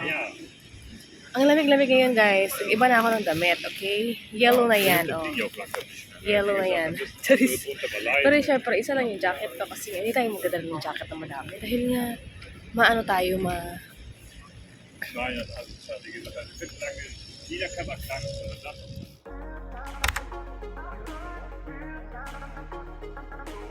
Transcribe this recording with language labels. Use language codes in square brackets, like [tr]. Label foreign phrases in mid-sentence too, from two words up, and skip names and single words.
[tl] Ang lamig-lamig ngayon, guys. Iba na ako ng damit, okay? Yellow na yan, oh. Yellow na yan. Pero syempre, isa lang yung jacket ko kasi hindi tayo magdadala ng jacket na madami. Dahil nga, maano tayo, [de] Nein, das hat es ja, wie gesagt, eine 5 lange, jeder kann mal krank sein.